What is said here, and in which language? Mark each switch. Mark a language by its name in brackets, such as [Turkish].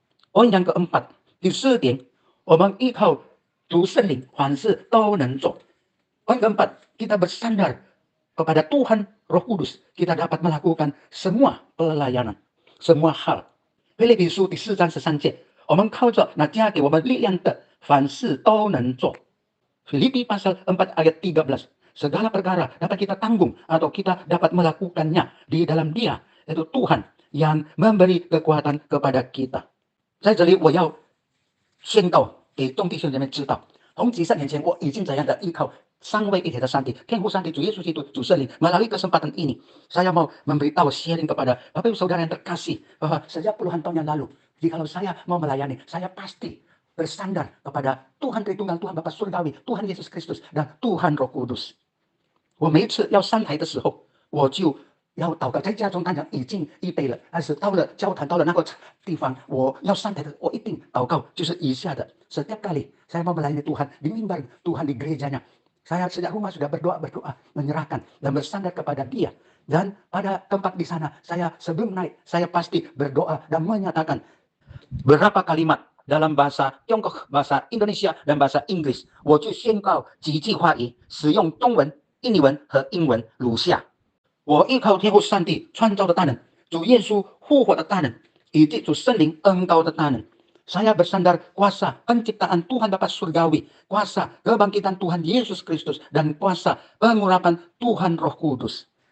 [Indonesian] Poin yang keempat, [Chinese] 第4点，我们依靠主圣灵，凡事都能做。 [Indonesian] Poin keempat, kita bersandar kepada Tuhan Roh Kudus. Kita dapat melakukan semua pelayanan, semua hal。 [Chinese] 腓立比书第4章13节，我们靠着那加给我们力量的，凡事都能做。 [Indonesian] Filipi pasal 4 ayat 13. Segala perkara dapat kita tanggung atau kita dapat melakukannya di dalam Dia, yaitu Tuhan yang memberi kekuatan kepada kita。 [Chinese] 在这里我要宣告给众弟兄姐妹知道，从几十年前我已经这样的依靠三位一体的上帝，天父上帝、主耶稣基督、主圣灵， [Indonesian] melalui kesempatan ini saya mau memberitahu sharing kepada Bapak Ibu Saudara yang terkasih bahwa sejak puluhan tahun yang lalu, jikalau saya mau melayani, saya pasti bersandar kepada Tuhan Tritunggal, Tuhan Bapa Surgawi, Tuhan Yesus Kristus dan Tuhan Roh Kudus。 [Chinese] 我每一次要上台的时候，我就要祷告，在家中当然已经预备了，但是到了教堂，到了那个地方，我要上台的，我一定祷告，就是以下的。 [Indonesian] Setiap kali saya mau melayani Tuhan di mimbar Tuhan di gerejanya, saya sejak rumah sudah berdoa, menyerahkan dan bersandar kepada Dia. Dan pada tempat di sana, saya sebelum naik, saya pasti berdoa dan menyatakan beberapa kalimat dalam bahasa Tiongkok, bahasa Indonesia dan bahasa Inggris。 [Chinese] 我就宣告几句话语，使用中文、印尼文和英文如下：我依靠天父上帝创造的大能，主耶稣复活的大能，以及主圣灵恩膏的大能。 [Indonesian] Saya bersandar kuasa penciptaan Tuhan Bapa Surgawi, kuasa kebangkitan Tuhan Yesus Kristus, dan kuasa pengurapan Tuhan Roh Kudus.